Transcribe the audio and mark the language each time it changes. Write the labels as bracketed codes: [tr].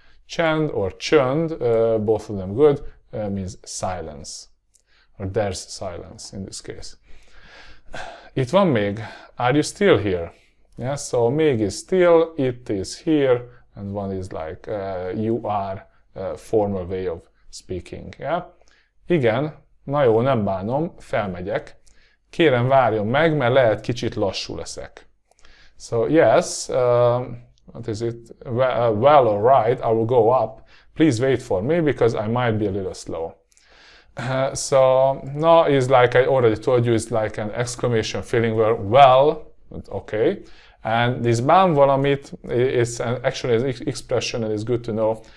[en] Csend or csönd, both of them good, means silence. Or there's silence in this case. [hu] Itt van még. [en] Are you still here? Yeah, so még is still, it is here, and one is like you are, formal way of speaking. Yeah? [hu] Igen, na jó, nem bánom, felmegyek. Kérem várjon meg, mert lehet kicsit lassú leszek. [en] So yes, what is it? Well, all right, I will go up. Please wait for me because I might be a little slow. So no is like I already told you, it's like an exclamation feeling where well, okay. And this bán valamit is actually an expression and it's good to know.